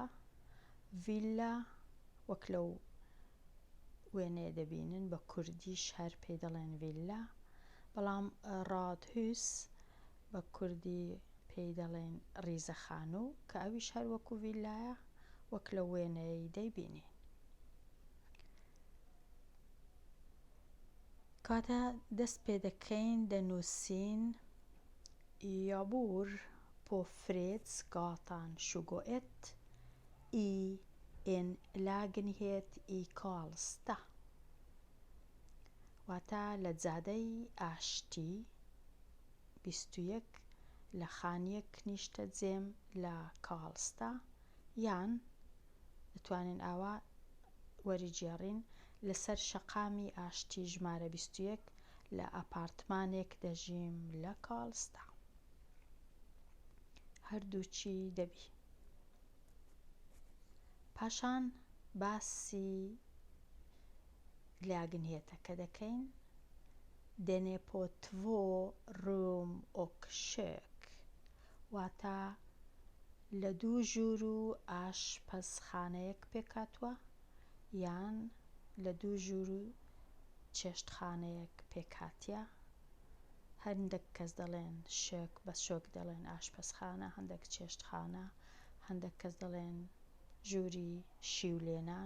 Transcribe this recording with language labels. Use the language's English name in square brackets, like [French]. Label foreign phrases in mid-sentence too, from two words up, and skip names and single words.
[Central Kurdish] ڤیلا وەک لەو وێنەیە دەبینن بە کوردیش هەر پێی دەڵێن ڤیلا، بەڵام ڕادهوس بە کوردی پێی دەڵێن ڕیزەخانوو کە ئەویش هەر وەکو ڤیلایە وەک لە وێنەی دەیبینی. کاتە دەست پێ دەکەین دەنووسین [Swedish] Jag bor på Fredsgatan 21 i en lägenhet i Karlstad. [Central Kurdish] واتە لە جادەی ئاشتی 21 لە خانیەک نیشتە جێم لە کاڵستا، یان دەتوانین ئاوا وەریگێڕین لەسەر شەقامی ئاشتی ژمارە 21 لە ئەپارتمانێک دەژیم لە کاڵستا. هەردووچی دەبی. پاشان باسی لاگنهێتەکە دەکەین. [Swedish] Den är på 2 rum och kök [Central Kurdish] واتە لە 2 ژوور و ئاشپەزخانەیەک پێکاتوە یان لە 2 ژوور و چێشتخانەیەک پێکاتیە. هەندێک کەس دەڵێن شێک بە شۆک دەڵێن ئاشپەزخانە، هەندێک چێشتخانە، هەندێک کەس دەڵێن ژووری شیولێنان.